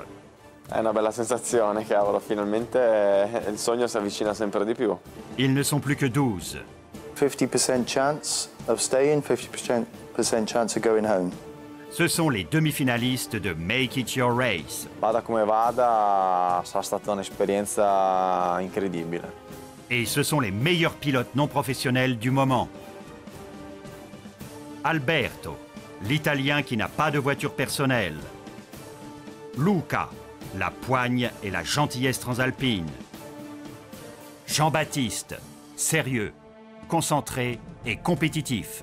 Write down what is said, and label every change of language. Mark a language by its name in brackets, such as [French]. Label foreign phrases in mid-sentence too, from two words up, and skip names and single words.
[Italian] È una bella sensazione, cavolo, finalmente il sogno si avvicina sempre di più. [French] Ils ne sont plus que 12. [English] 50% chance of staying, 50% chance of going home. [French] Ce sont les demi-finalistes de Make It Your Race. [Italian] Vada come vada, sarà stata un'esperienza incredibile. [French] Et ce sont les meilleurs pilotes non professionnels du moment. Alberto, l'Italien qui n'a pas de voiture personnelle. Luca, la poigne et la gentillesse transalpine. Jean-Baptiste, sérieux, concentré et compétitif.